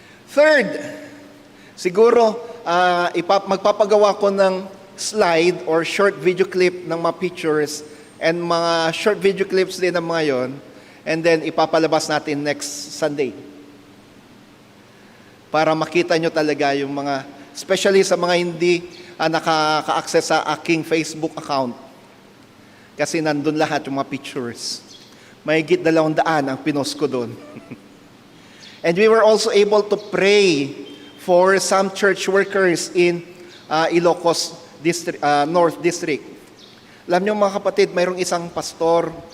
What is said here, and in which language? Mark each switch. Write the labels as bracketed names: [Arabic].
[Filipino] Third, siguro, magpapagawa ko ng [English] slide or short video clip [Filipino] ng mga pictures and mga [English] short video clips [Filipino] din ng mga yon, [English] and then [Filipino] ipapalabas natin [English] next Sunday. [Filipino] Para makita nyo talaga yung mga, especially sa mga hindi nakaka-access sa aking Facebook account. Kasi nandun lahat yung mga pictures. Mahigit 200 ang pinost ko doon. [English] And we were also able to pray for some church workers in Ilocos North District. [Filipino] Alam niyo mga kapatid, mayroong isang pastor.